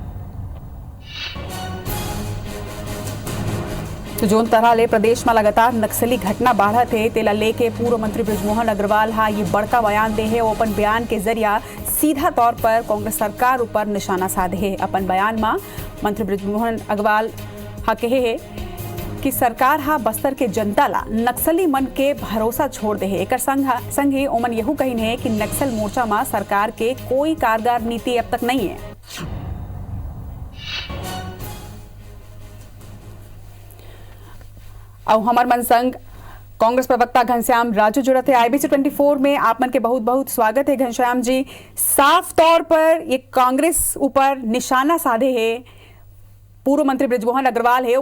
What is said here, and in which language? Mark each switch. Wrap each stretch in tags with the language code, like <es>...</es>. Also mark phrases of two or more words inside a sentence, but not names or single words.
<hne>तो जोन तरह ले प्रदेश में लगातार नक्सली घटना बढ़त है, तेला लेके पूर्व मंत्री बृजमोहन अग्रवाल हा ये बड़का बयान दे है। वो अपन बयान के जरिया सीधा तौर पर कांग्रेस सरकार ऊपर निशाना साधे है। अपन बयान में मंत्री बृजमोहन अग्रवाल हा कहे है कि सरकार हा बस्तर के जनता ला नक्सली मन के भरोसा छोड़ दे है। एक संगे ओमन यहू कहीने है कि नक्सल मोर्चा में सरकार के कोई कारगर नीति अब तक नहीं है। और हमार मन संग कांग्रेस प्रवक्ता घनश्याम राजू जुड़त है IBC 24 में। आप मन के बहुत बहुत स्वागत है घनश्याम जी। साफ तौर पर ये कांग्रेस ऊपर निशाना साधे है पूर्व मंत्री बृजमोहन अग्रवाल है।</hne>